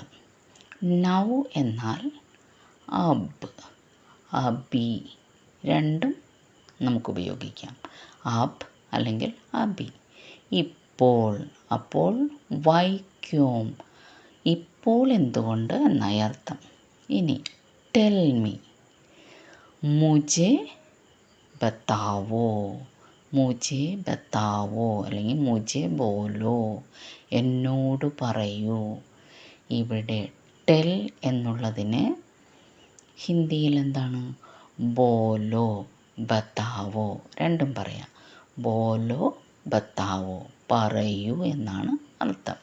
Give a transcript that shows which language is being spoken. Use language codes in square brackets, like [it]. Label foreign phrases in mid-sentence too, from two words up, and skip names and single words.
[ml] നൗ എന്നാൽ [hi] अब, अभी [ml] രണ്ടും നമുക്ക് ഉപയോഗിക്കാം. അബ് അല്ലെങ്കിൽ അബി. ഇപ്പോൾ, അപ്പോൾ വൈക്യോം, ഇപ്പോൾ എന്തുകൊണ്ട് എന്നായി അർത്ഥം. ഇനി [en] tell me, [hi] मुझे बताओ, मुझे बताओ അല്ലെങ്കിൽ मुझे बोलो, [ml] എന്നോട് പറയൂ. ഇവിടെ ടെൽ എന്നുള്ളതിന് ഹിന്ദിയിൽ എന്താണ്, [hi] बोलो, बताओ [ml] രണ്ടും പറയാം. [hi] बोलो, बताओ, [ml] പറയൂ എന്നാണ് അർത്ഥം.